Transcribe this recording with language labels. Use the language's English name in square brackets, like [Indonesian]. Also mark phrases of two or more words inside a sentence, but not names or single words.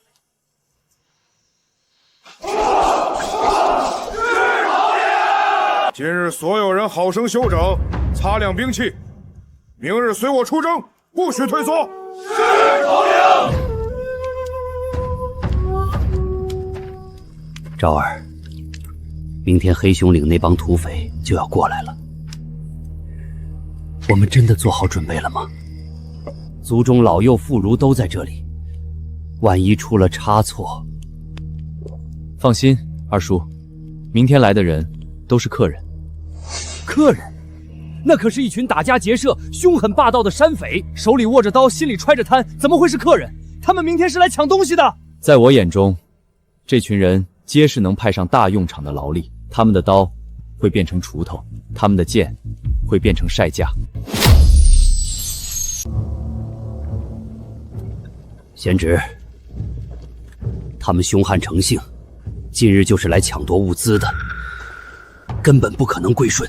[Chinese] 今日所有人好生休整，擦亮兵器。明日隨我出征，不許退縮。是頭領。昭兒，明天黑熊嶺那幫土匪就要過來了，我們真的做好準備了嗎？族中老幼婦孺都在這裡，萬一出了差錯…… 放心，二叔，明天來的人都是客人。客人？那可是一群打家劫舍、兇狠霸道的山匪，手裡握着刀，心裡揣着貪，怎麼會是客人？他們明天是來搶東西的。在我眼中，這群人皆是能派上大用場的勞力，他們的刀會變成鋤頭，他們的劍會變成曬架。賢侄，他們兇悍成性，今日就是來搶奪物資的，根本不可能歸順。